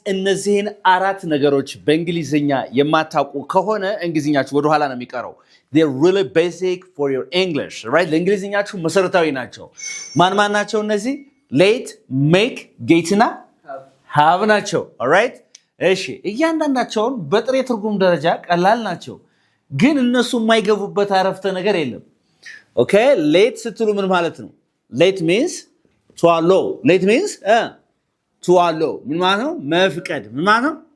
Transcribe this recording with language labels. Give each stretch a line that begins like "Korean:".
Amharic: እነዚህን አራት ነገሮች በእንግሊዝኛ የማታውቁ ከሆነ እንግሊዝኛችሁ ወደ ኋላ ነው የሚቀረው.
English: They're really basic for your English, right?
Amharic: ለእንግሊዝኛችሁ መሰረታዊ ናቸው. ማን ናቸው እነዚህ? Late, make, getና have ናቸው.
English: alright?
Amharic: እሺ እያንዳንዳቸውን በጥሬ ትርጉም ደረጃ ቀላል ናቸው. ግን እነሱ የማይገቡበት አረፍተ ነገር የለም. Okay? Late ስትሉ ምን ማለት ነው?
English: Late means to allow. Late means to allow.
Amharic: ምን ማለት ነው? መፍቀድ. ምን ማለት ነው?